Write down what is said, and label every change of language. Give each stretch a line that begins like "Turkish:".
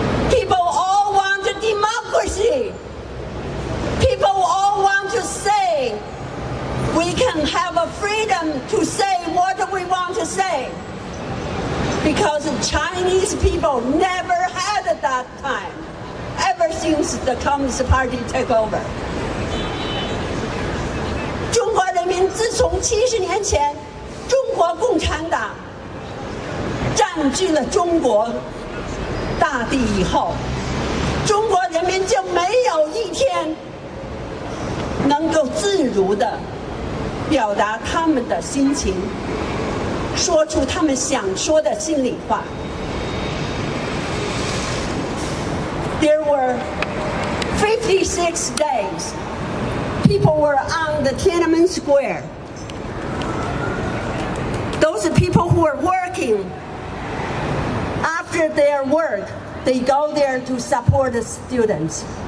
English: People all want democracy. People all want to say we can have a freedom to say what we want to say. Because Chinese people never had that time, ever since the Communist Party took over.
Chinese: 中国人民自从70年前中国共产党占据了中国大地以后，中国人民就没有一天能够自如地表达他们的心情，说出他们想说的心里话。
English: There were 56 days people were on the Tiananmen Square. Those people who were working, after their work, they go there to support the students.